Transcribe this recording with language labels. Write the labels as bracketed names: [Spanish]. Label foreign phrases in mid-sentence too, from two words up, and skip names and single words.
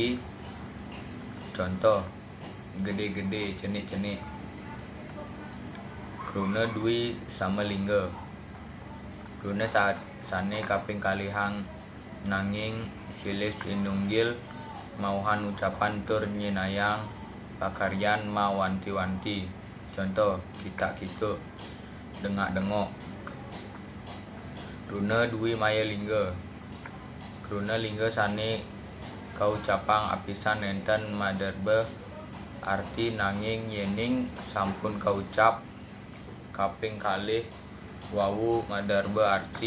[Balinese] Contoh gede-gede cenik-cenik. Kruna Dwi sama lingga. Kruna sane kaping kalihang nanging silih sinunggil mauhan ucapan tur nyinayang pakaryan ma wanti-wanti. [Indonesian] Contoh kita-kita, dengak-dengok. [Balinese] Kruna Dwi Maya Lingga. Kruna lingga sane kaucapang apisan enten maderbe arti nanging yening sampun kaucap kaping kalih wawu maderbe arti.